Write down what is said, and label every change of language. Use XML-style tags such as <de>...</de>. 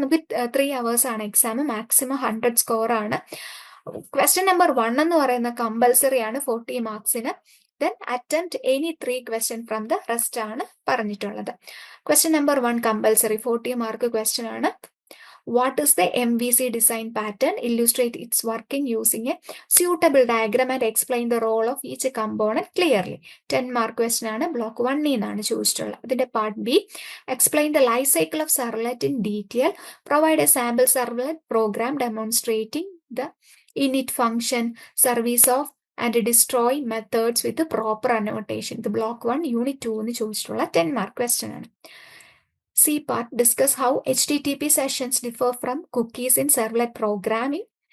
<ml>നമുക്ക് 3 hours ആണ് exam, maximum 100 score ആണ്. ക്വസ്റ്റ്യൻ നമ്പർ 1 എന്ന് പറയുന്ന കമ്പൽസറി ആണ് 40 മാർക്സിന്.</ml> <en>then attempt any 3 question from the rest</en> <ml>ആണ് പറഞ്ഞിട്ടുള്ളത്. Question number 1 compulsory 40 mark question ആണ്.</ml> <en>What is the MVC design pattern? Illustrate its working using a suitable diagram and explain the role of each component clearly. 10 mark question ആണ്.</en> <ml>Block 1 നിന്നാണ് ചോദിച്ചിട്ടുള്ളത്. അതിന്റെ part B,</ml> <en>explain the life cycle of servlet in detail. Provide a sample servlet program demonstrating the init function, service of and destroy methods with the proper annotation.</en> <ml>ഇത് block 1 unit 2 എന്ന് ചോദിച്ചിട്ടുള്ള</ml> <en>10 mark question</en> <ml>ആണ്.</ml> <en>C part, discuss how HTTP sessions differ from cookies in servlet programming.</en>